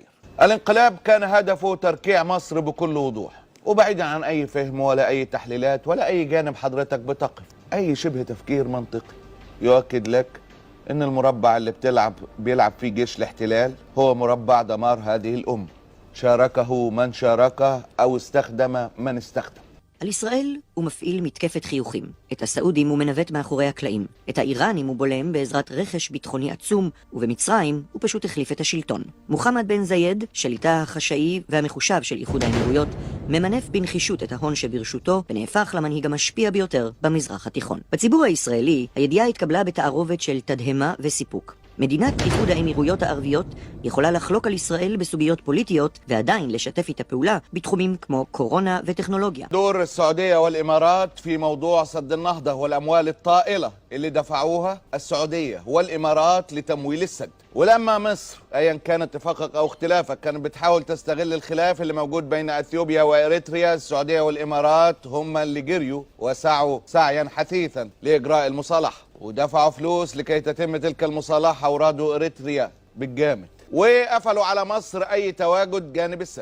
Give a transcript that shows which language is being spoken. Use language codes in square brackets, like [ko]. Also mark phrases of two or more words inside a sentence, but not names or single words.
[ar] الانقلاب كان هدفه تركيع مصر بكل وضوح، وبعيدا عن اي فهم ولا اي تحليلات ولا اي جانب حضرتك بتقف، اي شبه تفكير منطقي يؤكد لك ان المربع اللي بيلعب فيه جيش الاحتلال هو مربع دمار هذه الامه، شاركه من شاركه او استخدم من استخدم. [he] על ישראל הוא מפעיל מתקפת חיוכים. את הסעודים הוא מנווט מאחורי הקלעים. את האיראנים הוא בולם בעזרת רכש ביטחוני עצום, ובמצרים הוא פשוט החליף את השלטון. מוחמד בן זייד, שליטה החשאי והמחושב של איחוד האמירויות, ממנף בנחישות את ההון שברשותו, ונהפך למנהיג המשפיע ביותר במזרח התיכון. בציבור הישראלי, הידיעה התקבלה בתערובת של תדהמה וסיפוק. מדינת איחוד האמירויות הערביות יכולה לחלוק על ישראל בסוגיות פוליטיות ועדיין לשתף איתה פעולה בתחומים כמו קורונה וטכנולוגיה. [ar] دور السعودية والإمارات في موضوع سد النهضة والأموال الطائلة اللي دفعوها السعودية والإمارات لتمويل السد. ولما مصر أيا كان اتفاقك أو اختلافك كانت بتحاول تستغل الخلاف اللي موجود بين أثيوبيا وإريتريا، السعودية والإمارات هم اللي جريوا وسعوا سعيا حثيثا لإجراء المصالحة ودفعوا فلوس لكي تتم تلك المصالحة ورادوا إريتريا بالجامد وقفلوا على مصر أي تواجد جانب السد.